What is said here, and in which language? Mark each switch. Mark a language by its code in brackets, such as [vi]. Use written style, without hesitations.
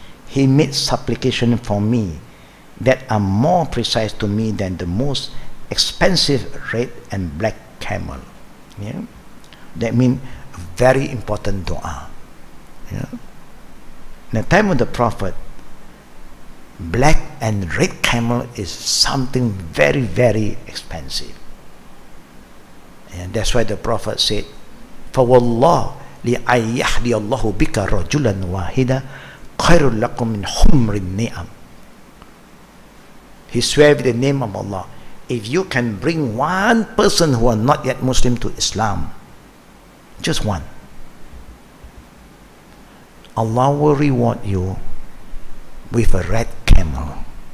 [en] He made supplication for me that are more precise to me than the most expensive red and black camel. Yeah? That means very important dua. Yeah? In the time of the Prophet, black and red camel is something very, very expensive. And that's why the Prophet said, [ar] فَوَاللَّهِ لِأَيَّحْدِيَ اللَّهُ بِكَ رَجُلًا وَاحِدًا خَيْرٌ لَكُمْ مِنْ حُمْرِ النِّعَمِ. [en] He swear with the name of Allah, if you can bring one person who are not yet Muslim to Islam, just one, Allah will reward you with a red camel.